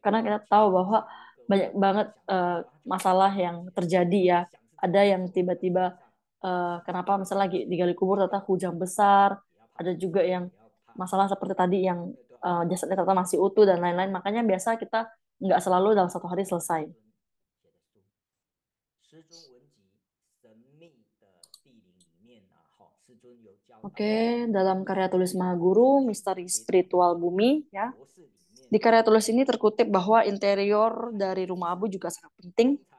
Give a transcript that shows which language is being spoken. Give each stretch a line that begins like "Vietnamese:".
Indonesian: Karena kita tahu bahwa banyak banget masalah yang terjadi ya. Ada yang tiba-tiba kenapa misalnya lagi digali kubur ternyata hujan besar. Ada juga yang masalah seperti tadi yang jasadnya ternyata masih utuh dan lain-lain. Makanya biasa kita nggak selalu dalam 1 hari selesai.
Chinese: 师尊文集神秘的地灵里面啊，哈，师尊有教
Indonesian: Oke, dalam karya tulis Mahaguru, Misteri Spiritual Bumi, ya. Di karya tulis ini terkutip bahwa interior dari rumah abu juga sangat penting.